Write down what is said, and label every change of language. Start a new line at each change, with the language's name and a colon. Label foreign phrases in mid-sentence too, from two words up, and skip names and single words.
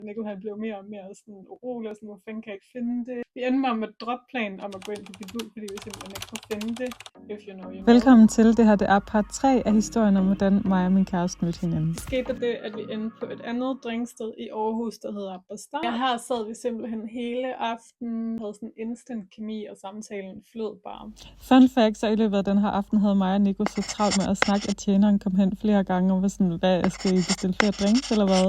Danish: Nico han blev mere og mere sådan urolig og sådan, hvor fanden kan jeg ikke finde det. Vi endte med at droppe planen om at gå ind på Bidul, fordi vi simpelthen ikke kunne finde det.
English: If you know, you know.
Danish: Velkommen til. Det her det er part 3 af historien om, hvordan mig og min kæreste mødte hinanden. Så skete der det, at vi endte på et andet drinksted i Aarhus, der hedder Bastard. Her sad vi simpelthen hele aftenen, havde sådan instant kemi, og samtalen flød bare.
English: Fun fact,
Danish: så i løbet af den her aften havde mig og Nico så travlt med at snakke, at tjeneren kom hen flere gange og var sådan, hvad, skal I bestille flere drinks eller hvad?